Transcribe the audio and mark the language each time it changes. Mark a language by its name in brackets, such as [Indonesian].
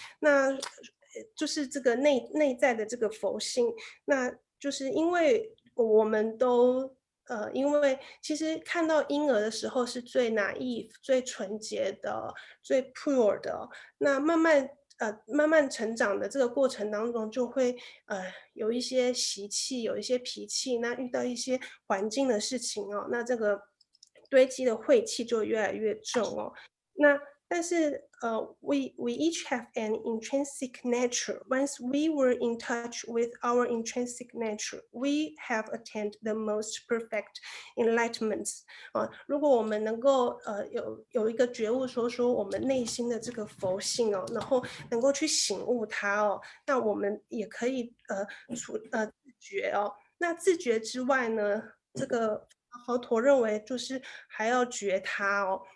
[Chinese] 那就是这个内在的这个佛性，那就是因为我们都因为其实看到婴儿的时候是最 naive 最纯洁的最 pure 的，那慢慢成长的这个过程当中，就会有一些习气，有一些脾气，那遇到一些环境的事情哦，那这个堆积的晦气就越来越重哦。那但是 [English] we each have an intrinsic nature. Once we were in touch with our intrinsic nature, we have attained the most perfect enlightenment. [Chinese] 如果我们能够有一个觉悟，说我们内心的这个佛性哦，然后能够去醒悟它哦，那我们也可以自觉哦。那自觉之外呢，这个佛陀认为就是还要觉它哦。